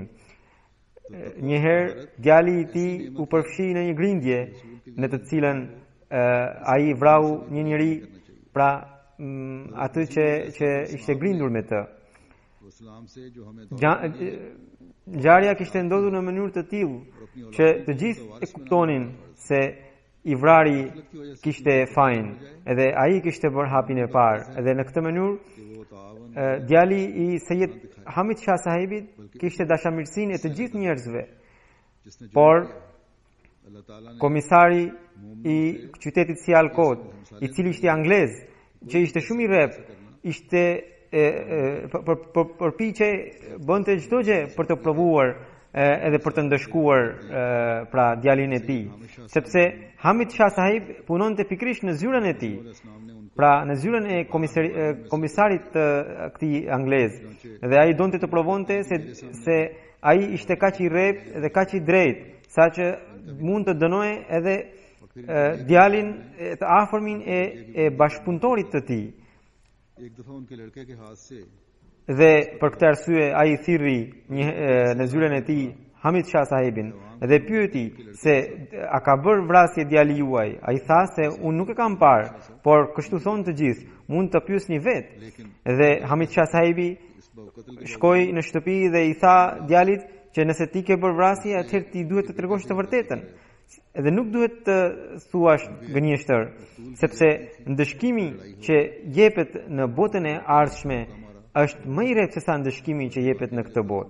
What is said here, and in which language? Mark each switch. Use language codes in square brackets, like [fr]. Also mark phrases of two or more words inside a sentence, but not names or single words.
[sq] Një herë djali i tij u përfshi në një grindje në të cilën ai vrau një njeri, pra atë që ishte grindur me të. Ngjarja kishte ndodhur në mënyrë të tillë që të gjithë e kuptonin se i vrari kishte fajin, edhe ai kishte bërë hapin e parë, edhe në këtë mënyrë [ur] کہ وہ تاوان [sq] djali i Sayyid Hamid Shah Sahibit kishte dashamirësinë e të gjithë njerëzve, [ur] جس نے جو [sq] por [ur] اللہ تعالیٰ نے [sq] komisari i qytetit Sialkot, i cili ishte anglez, që ishte shumë i rrep, ishte përpiqej bënte çdo gjë për të provuar edhe për të ndëshkuar pra djalin e tij, sepse Hamid Shah Sahib punonte pikërisht në zyrën e tij, [ur] اسلام نے ان کو [sq] pra në zyrën e komisarit të këtij anglez, dhe ai donte të provonte se ai ishte kaq i rrep dhe kaq i drejtë, saqë mund të dënoje edhe djalin të afërmin e bashkëpunëtorit të tij. [ur] ایک دفعہ ان کے لڑکے کے ہاتھ سے [sq] Dhe për këtë arsye ai thirri në zyrën e tij Hamid Shah Sahibin dhe pyeti se a ka bërë vrasje djali juaj. Ai tha se unë nuk e kam parë, por kështu thonë të gjithë, mund të pyesni vetë. Dhe Hamid Shah Sahibi [ur] اس قتل [sq] shkoi në shtëpi dhe i tha djalit që nëse ti ke bërë vrasje, atëherë ti duhet të tregosh të vërtetën. Edhe nuk duhet të thuash gënjeshtër, sepse ndëshkimi që jepet në botën e ardhshme është më i rreptë se sa ndëshkimi që jepet në këtë botë.